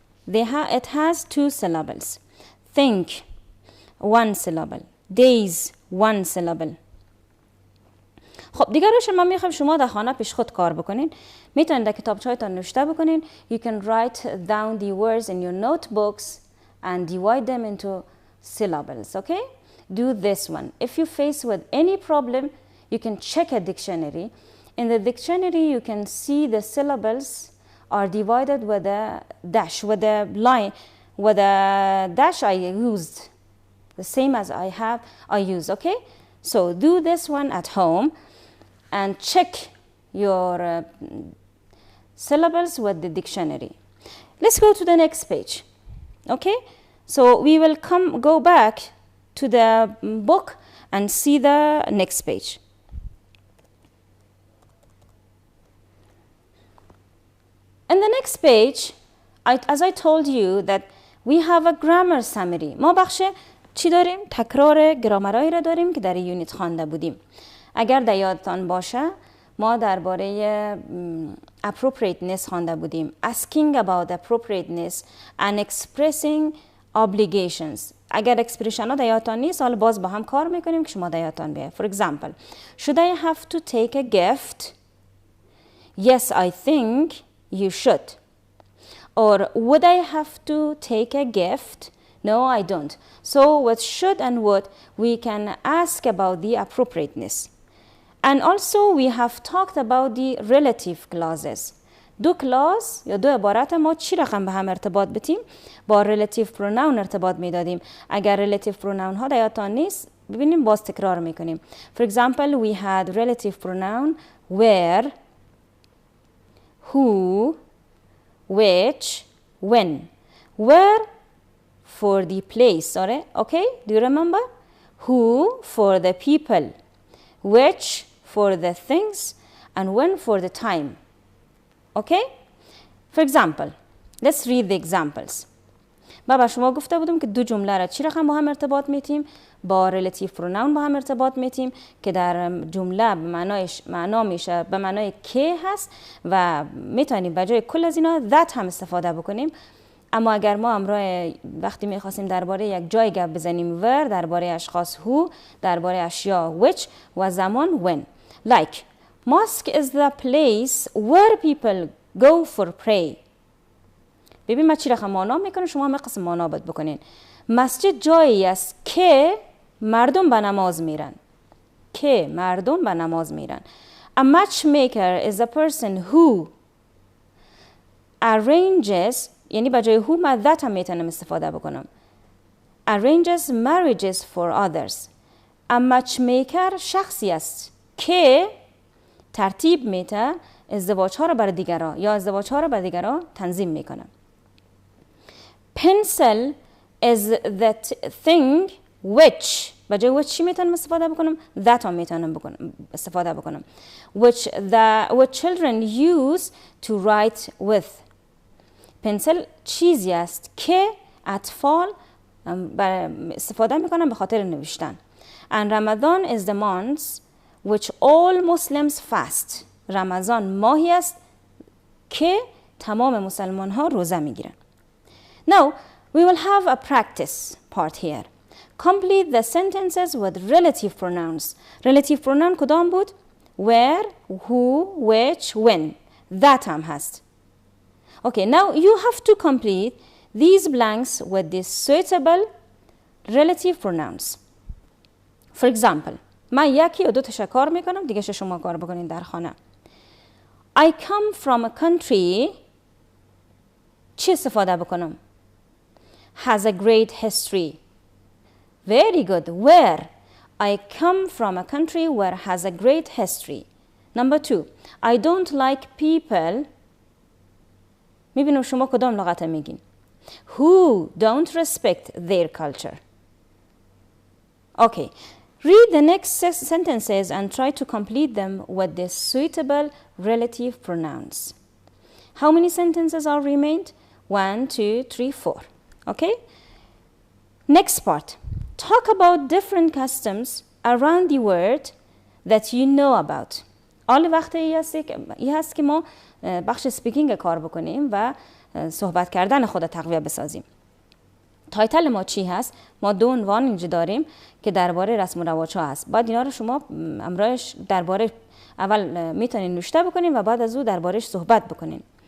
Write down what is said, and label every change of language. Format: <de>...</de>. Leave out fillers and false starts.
<en>It has two syllables. Think. One syllable. Days. One syllable.</en> <fa>خب دیگه روش من میخوام شما در خانه پیش خود کار بکنین. میتونید در کتابچه‌هایتان نوشته بکنین.</fa> <en>You can write down the words in your notebooks and divide them into syllables. Okay? Do this one. If you face with any problem, you can check a dictionary. In the dictionary, you can see the syllables are divided with a dash, with a line, with a dash I used, the same as I use. Okay? So do this one at home and check your syllables with the dictionary. Let's go to the next page. Okay? So we will go back to the book and see the next page. In the next page, as I told you that we have a grammar summary.</en> <fa>ما بخش چی داریم؟ تکرار گرامرایی را داریم که در یونیت خوانده بودیم. اگر در یادتان باشه ما درباره appropriateness خوانده بودیم.</fa> <en>Asking about appropriateness and expressing obligations.</en> <fa>اگر اکسپرشن ها در یادتان نیست، حالا باز با هم کار میکنیم که شما در یادتان بیاید.</fa> <en>For example, should I have to take a gift? Yes, I think you should. Or would I have to take a gift? No, I don't. So with should and would, we can ask about the appropriateness. And also we have talked about the relative clauses.</en> <fa>دو کلاس یا دو عبارت ما چی رقم به هم ارتباط بدیم؟ با relative pronoun ارتباط میدادیم. اگر relative pronoun ها در یادتان نیست ببینیم باز تکرار میکنیم.</fa> <en>For example, we had relative pronoun where, who, which, when. Where for the place, sorry, okay? Do you remember? Who for the people, which for the things, and when for the time. Okay? For example, let's read the examples.</en> <fa>با شما گفته بودم که دو جمله را چی رقم با هم ارتباط میتیم؟ با relative pronoun با هم ارتباط میتیم که در جمله معنا میشه به معنای که هست و میتونیم به جای کل از اینا that هم استفاده بکنیم. اما اگر ما امروز وقتی میخواستیم درباره یک جای گپ بزنیم where، درباره اشخاص who، درباره اشیا which و زمان when.</fa> <en>Like mosque is the place where people go for pray.</en> <fa>ببین من چی رقم معنا میکنم، شما هم قسم معنا باید بکنین. مسجد جایی است که مردم به نماز میرن. که مردم به نماز میرن.</fa> <en>A matchmaker is a person who arranges،</en> <fa>یعنی به جای who من that هم میتونم استفاده بکنم.</fa> <en>Arranges marriages for others.</en> <fa>a matchmaker شخصی است که ترتیب میده ازدواج‌ها رو برای دیگران یا ازدواج‌ها رو برای دیگران تنظیم میکنه.</fa> <en>Pencil is that thing which</en> <fa>بجای which چی میتونم استفاده بکنم؟ that هم میتونم استفاده بکنم.</fa> <en>Which children use to write with.</en> <fa>پنسل چیزی است که اطفال استفاده میکنن به خاطر نوشتن.</fa> <en>And Ramadan is the month which all Muslims fast.</en> <fa>رمضان ماهی است که تمام مسلمان ها روزه میگیرن.</fa> <en>Now we will have a practice part here. Complete the sentences with relative pronouns. Relative pronoun</en> <fa>کدام بود؟</fa> <en>Where, who, which, when.</en> <fa>That هم هست.</fa> <en>Okay, now you have to complete these blanks with the suitable relative pronouns. For example,</en> <fa>من یکی یا دو تا کار میکنم، دیگه شما کار بکنین در خانه.</fa> <en>I come from a country</en> <fa>چی استفاده بکنم؟</fa> <en>Has a great history. Very good. Where? I come from a country where has a great history. Number 2. I don't like people.</en> <fa>میبینم شما کدام لغت میگین.</fa> <en>Who don't respect their culture. Okay. Read the next sentences and try to complete them with the suitable relative pronouns. How many sentences are remained? 1, 2, 3, 4. Okay? Next part. Talk about different customs around the world that you know about.</en> <fa>آل وقت ای هست که ما بخش سپیکینگ کار بکنیم و صحبت کردن خود تقویت بسازیم. تایتل ما چی هست؟ ما دو عنوان اینجا داریم که درباره رسم و رواج ها هست. بعد اینا رو شما امرایش درباره اول میتونین نوشته بکنین و بعد از او دربارهش صحبت بکنین.</fa>